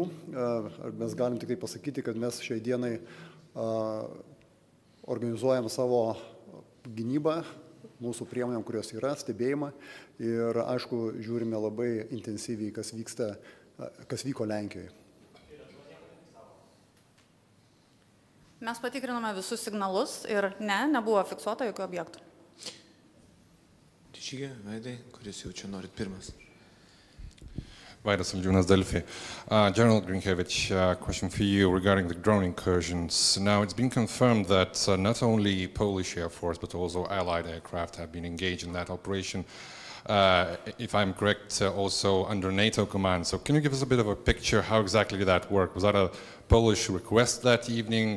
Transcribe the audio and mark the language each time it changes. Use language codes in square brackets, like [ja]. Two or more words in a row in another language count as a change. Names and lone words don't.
[lt] Mes galim tik tai pasakyti, kad mes šiai dienai organizuojam savo gynybą, mūsų priemonėm, kurios yra, stebėjimą ir, aišku, žiūrime labai intensyviai, kas vyko Lenkijoje. Mes patikrinome visus signalus ir nebuvo fiksuota jokių objektų. TIESIOGIAI, Vaidai, kuris jau čia norit pirmas. Vaidas Saldžiūnas, Delfi. [en] General Grinkevič, question for you regarding the drone incursions. Now, it's been confirmed that not only Polish Air Force, but also Allied aircraft have been engaged in that operation. If I'm correct, also under NATO command. So can you give us a bit of a picture how exactly did that work? Was that a Polish request that evening?